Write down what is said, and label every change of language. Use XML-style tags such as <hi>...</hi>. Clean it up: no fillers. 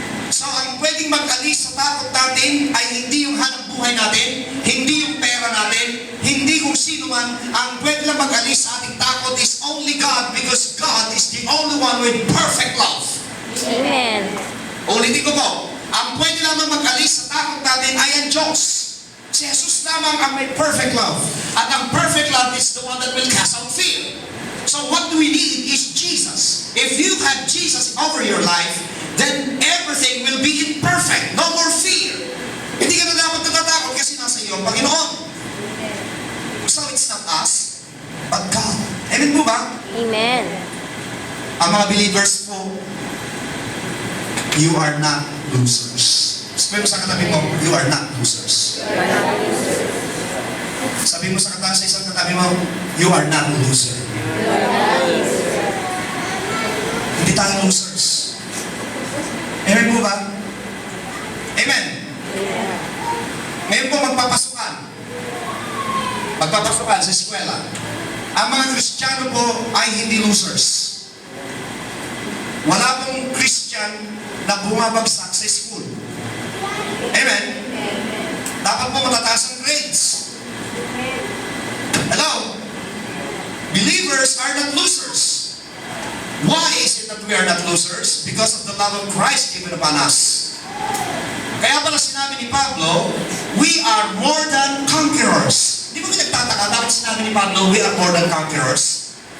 <tl>So, ang pwedeng mag-alis sa takot natin ay hindi yung hanap buhay natin, hindi yung pera natin, hindi kung sino man. Ang pwede lang mag-alis sa ating takot</tl> <en>is only God, because God is the only one with perfect love. Amen.</en> <tl>Ulitin ko po, ang pwede lamang mag-alis sa takot natin ay ang Diyos. Si Jesus lamang ang may perfect love. At ang</tl> <en>perfect love is the one that will cast out fear. So what we need is Jesus. If you have Jesus over your life, then everything will be perfect. No more fear.</en> <tl>Hindi ka na dapat natatakot kasi nasa iyo ang Panginoon.</tl> <en>So it's not us, but God. Amen po ba? Amen.</en> <tl>Ang mga believers po,</tl> <en>you are not losers.</en> <tl>Sabi mo sa katabi mo,</tl> <en>you are not losers.</en> <tl>Sabi mo sa isang katabi mo,</tl> <en>you are not a loser.</en> <tl>Hindi tayo losers. Amen po ba? Amen. Ngayon po magpapasukan. Magpapasukan sa eskwela. Ang mga Kristiyano po ay hindi losers. Wala pong Christian na bumabagsak sa school. Amen? Dapat po matataas ang grades.</tl> <en>Hello? Believers are not losers. Why is it that we are not losers? Because of the love of Christ given upon us.</en> <tl>Kaya pala sinabi ni Pablo,</tl> <en>we are more than conquerors.</en> <tl>Di ba nagtataka, bakit sinabi ni Pablo,</tl> <en>we are more than conquerors?</en>